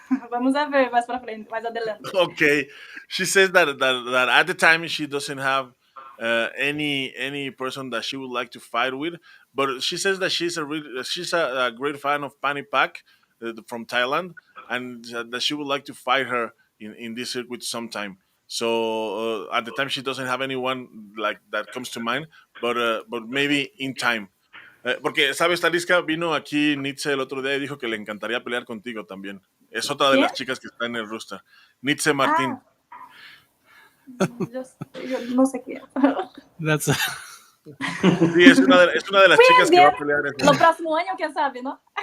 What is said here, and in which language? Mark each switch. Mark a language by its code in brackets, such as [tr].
[es] Vamos a ver más para frente, más adelante. Okay. [en] She says that at the time she doesn't have any person that she would like to fight with, but she says that she's a great fan of Panipak from Thailand, and that she would like to fight her in this circuit sometime. So at the time she doesn't have anyone like that comes to mind, but maybe in time. [es] Porque, ¿sabes, Talisca? Vino aquí Nietzsche el otro día y dijo que le encantaría pelear contigo también. Es otra de las chicas que está en el roster. Nietzsche Martín. Yo no sé qué. Sí, es una de las chicas que va a pelear. El próximo año, quién sabe, ¿no?